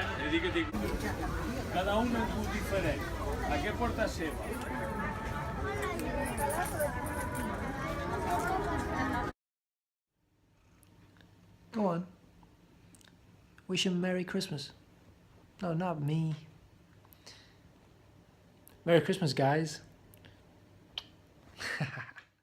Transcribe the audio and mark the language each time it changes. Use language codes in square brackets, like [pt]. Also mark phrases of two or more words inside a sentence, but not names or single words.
[ca] Cada un és un diferent. Aquest porta seva. [en] Go on. Wish him Merry Christmas. No, not me. Merry Christmas, guys.